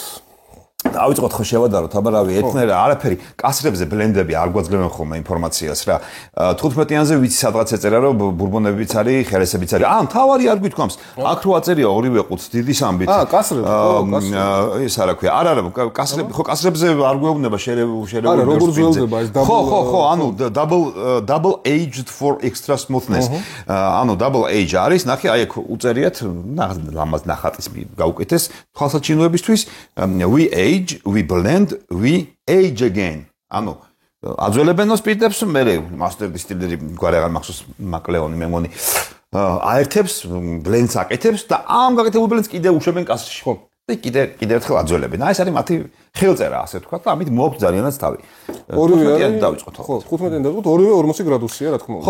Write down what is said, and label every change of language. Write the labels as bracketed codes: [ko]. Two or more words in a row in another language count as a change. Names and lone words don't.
[ka] დავიწყოთ ხო შევადაროთ, აბა რავი, ერთნაირად არაფერი, კასრებზე ბლენდები არ გვაძლევენ ხოლმე ინფორმაციას რა. 15-იანზე ვიცი სადღაც ეწერა რომ ბურბონებიც არის, ხერესებიც არის. მთავარი არ გვითქვამს. აქ რო აწერია ორივე ყუთს დიდის ამბით. კასრები, ეს არა ქვია. არა, კასრები, ხო კასრებზე არ გვეუბნება შერეული. არა, როგორ ძველდება ეს ხო, ანუ [en] double aged for extra smoothness. [ka] ანუ [en] double age [ka] არის, ნახე, აი აქ უწერიათ, ლამაზ ნახატის გაუკეთეს თვალსაჩინოებისთვის. [en] We blend, we age again. [ka] ანუ აძველებენ სპირტებს, მე [en] master distillery [ka] გვარი აღარ მახსოვს მაკლეონი მე მგონი აერთებს, blends აკეთებს და ამ გაკეთებულ blends კიდე უშვებენ კასრში. ხო. და კიდე ერთხელ აძველებენ. აი ეს არის მათი ხელწერა, ასე ვთქვათ, და ამით მოაქვს ძალიანაც თავი. ორივე დავიწყოთ. ხო, 15-იან დავიწყოთ, ორივე 40 გრადუსია, რა თქმა უნდა.